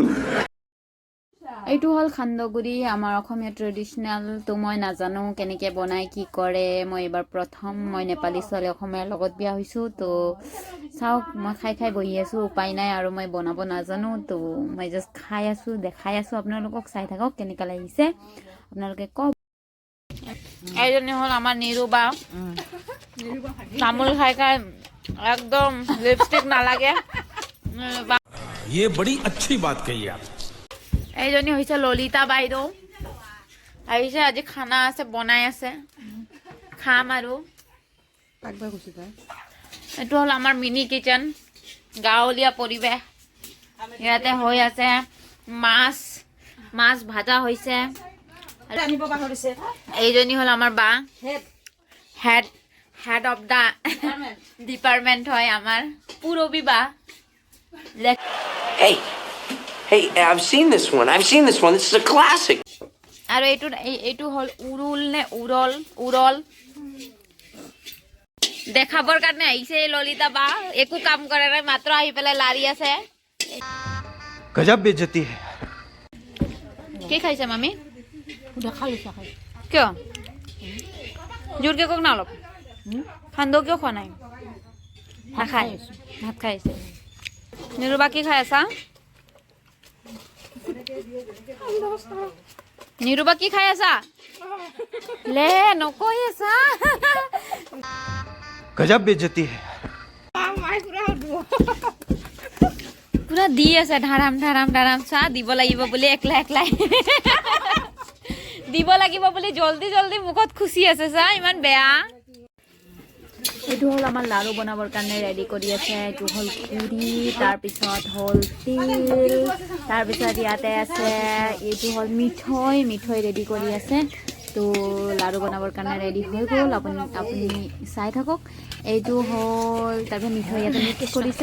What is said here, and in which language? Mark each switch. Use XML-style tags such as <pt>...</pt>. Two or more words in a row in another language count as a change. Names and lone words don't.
<as>এইটো হল খান্দগুৰি আমাৰ অসমীয়া ট্ৰেডিশনাল তো মই নাজানো কেনেকৈ বনাই কি কৰে মই এবাৰ প্ৰথম মই নেপালী ছোৱালী অসমীয়াৰ লগত বিয়া হৈছো তো চাওক মই খাই খাই বহি আছো উপায় নাই আৰু মই বনাব নাজানো তো মই জাস্ট খাই আছো দেখাই আছো আপোনালোকক চাই থাকক কেনেকৈ লাগিছে আপোনালোকে কওক এইজনী হল আমাৰ নিৰুবা তামোল খাই খাই একদম লিপস্টিক নালাগে</as> <hi>ये बड़ी अच्छी बात कही आप</hi> <as>এইজনী হৈছে ললিতা বাইদেউ আহিছে আজি খানা আছে বনাই আছে খাম আৰু এইটো হ'ল আমাৰ</as> <en>mini kitchen</en> <as>গাঁৱলীয়া পৰিৱেশ ইয়াতে হৈ আছে মাছ মাছ ভাজা হৈছে এইজনী হ'ল আমাৰ বা</as> <en>head of the department</en> <as>হয় আমাৰ পুৰবী বা</as> <en>Hey, I've seen this one. This is a classic.</en> <as>আৰু এইটো হ'ল উৰুল নে উৰল দেখাবৰ কাৰণে আহিছে ললিতা বা একো কাম কৰে নাই মাত্ৰ আহি পেলাই লাৰি আছে</as> <hi>गजब बेइज्जती है</hi> <as>কি খাইছে মামি কিয় জোৰকে কওক না অলপ খান্দো কিয় খোৱা নাই নাখায় ভাত খাইছে নিৰুবা কি খাই আছা নিৰুবা কি খাই আছা লে নকৈ আছা</as> <hi>गजब बेइज्जती है</hi> <as>পুৰা দি আছে ধাৰাম চাহ দিব লাগিব বুলি একলাই দিব লাগিব বুলি জলদি মুখত খুচি আছে চাহ ইমান বেয়া এইটো হ'ল আমাৰ লাৰু বনাবৰ কাৰণে ৰেডি কৰি আছে এইটো হ'ল পুৰি তাৰপিছত হ'ল তিল তাৰপিছত ইয়াতে আছে এইটো হ'ল মিঠৈ ৰেডি কৰি আছে তো লাৰু বনাবৰ কাৰণে ৰেডি হৈ গ'ল আপুনি চাই থাকক এইটো হ'ল তাৰপিছত মিঠৈ ইয়াতে মিক্স কৰিছে</as>